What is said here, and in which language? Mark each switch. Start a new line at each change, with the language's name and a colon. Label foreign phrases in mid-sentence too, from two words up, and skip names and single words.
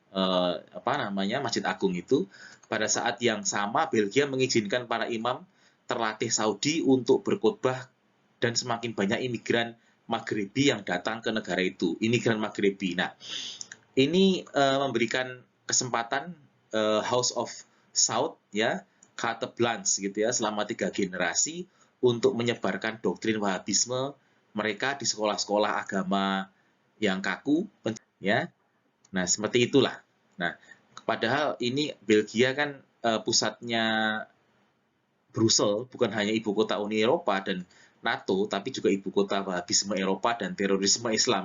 Indonesian: Masjid Agung itu pada saat yang sama Belgia mengizinkan para imam terlatih Saudi untuk berkhutbah dan semakin banyak imigran Maghribi yang datang ke negara itu, imigran Maghribi. Nah, ini memberikan kesempatan House of Saud ya,
French: carte blanche
Indonesian: gitu ya, selama 3 generasi untuk menyebarkan doktrin Wahabisme mereka di sekolah-sekolah agama yang kaku ya. Nah, seperti itulah. Nah, padahal ini Belgia kan pusatnya Brussels, bukan hanya ibu kota Uni Eropa dan NATO, tapi juga ibu kota Wahabisme Eropa dan terorisme Islam.